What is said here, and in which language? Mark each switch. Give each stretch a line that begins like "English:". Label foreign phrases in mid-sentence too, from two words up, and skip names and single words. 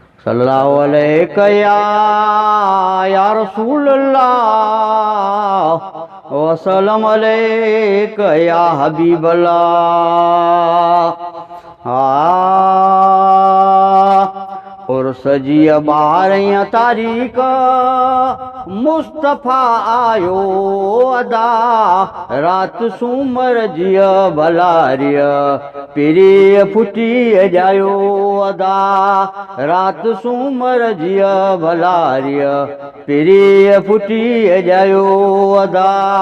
Arabic: صلی اللہ علیہ یا، یا رسول اللہ، وسلم علیک یا حبیب اللہ۔
Sindhi: آ، عرس جي ٻارهين تاريخ مصطفيٰ آيو ادا، رات سومر جي ڀلاري پري ڦٽي ڄايو ادا، رات سومر جي ڀلاري پري ڦٽي ڄايو ادا۔